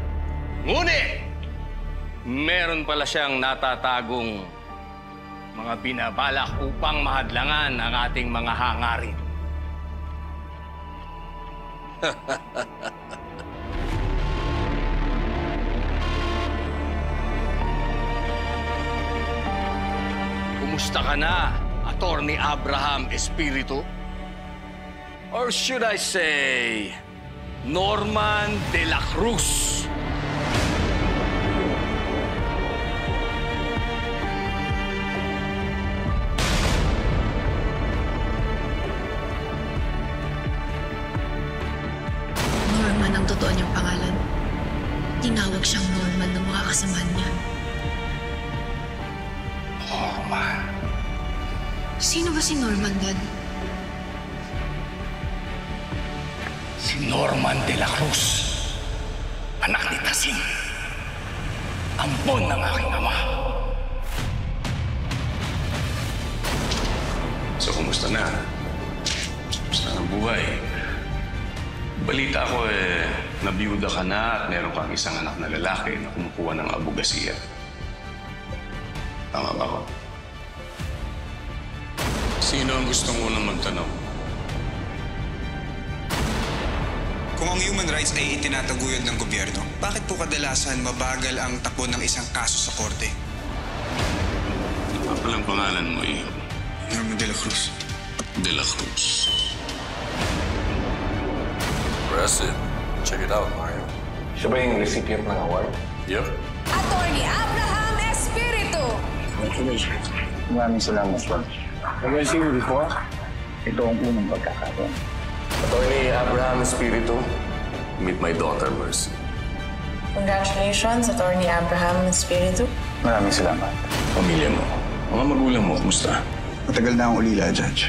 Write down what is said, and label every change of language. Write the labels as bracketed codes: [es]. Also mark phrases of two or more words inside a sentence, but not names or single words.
[tl] Ngunit, meron pala siyang natatagong mga binabalak upang mahadlangan ang ating mga hangarin. Kumusta ka na, Attorney Abraham Espiritu? [en] Or should I say, Norman de la Cruz? [tl] Norman ang totoo niyang pangalan. Tinawag siyang Norman ng mga kasama niya. Norman? Sino ba si Norman, Dad? Si Norman de la Cruz. Anak ni Tasing. Ampon ng aking ama. So, kumusta na? Kumusta ang buhay? Balita ko nabiyuda ka na at meron kang isang anak na lalaki na kumukuha ng abogasiya. Tama ba ako? Sino ang gustong unang magtanong? Kung ang [en] human rights [tl] ay itinataguyod ng gobyerno, bakit po kadalasan mabagal ang takbo ng isang kaso sa korte? Ano palang pangalan mo, Iho? Norman de la Cruz. De la Cruz. [en] Impressive. Check it out, Mario. [tl] Siya ba yung recipient ng award? [en] Yep. [tl] Attorney Abraham Espiritu. Congratulations. Maraming salamat, [en] Bob. Have I seen you before? [tl] Ito ang unang pagkakataon. Attorney Abraham Espiritu, [en] meet my daughter, Mercy. Congratulations, Attorney Abraham Espiritu. [tl] Maraming salamat. Pamilya mo, mga magulang mo, kumusta? Matagal na akong ulila, Judge.